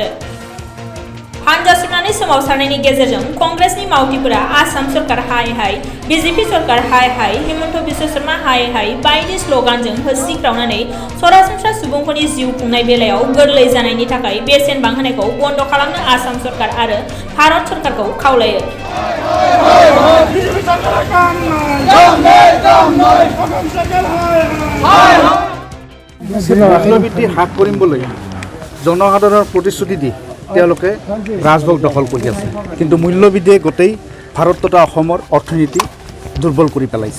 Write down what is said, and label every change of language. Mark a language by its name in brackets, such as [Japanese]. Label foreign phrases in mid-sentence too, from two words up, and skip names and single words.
[Bodo] हानजा सुरनानै सोमावसारनायनि गेजेरजों कंग्रेसनि मावथिफोरा आसाम सरकार हाय हाय, बीजेपी सरकार हाय हाय, हिमन्त बिश्व शर्मा हाय हाय बायदि स्ल'गानजों होसिख्रावनानै सरासनस्रा सुबुंफोरनि जिउ खुंनाय बेलायाव गोरलै जानायनि थाखाय बेसेन बांहोनायखौ बन्द खालामनो आसाम सरकार आरो भारत सरकारखौ खावलायो। [Assamese] মূল্যবৃদ্ধি হ্ৰাস কৰিবলৈ জনসাধাৰণৰ প্ৰতিশ্ৰুতি দি তেওঁলোকে ৰাজভোগ দখল কৰি আছে, কিন্তু মূল্যবৃদ্ধিয়ে গোটেই ভাৰত তথা অসমৰ অৰ্থনীতি দুৰ্বল কৰি পেলাইছে।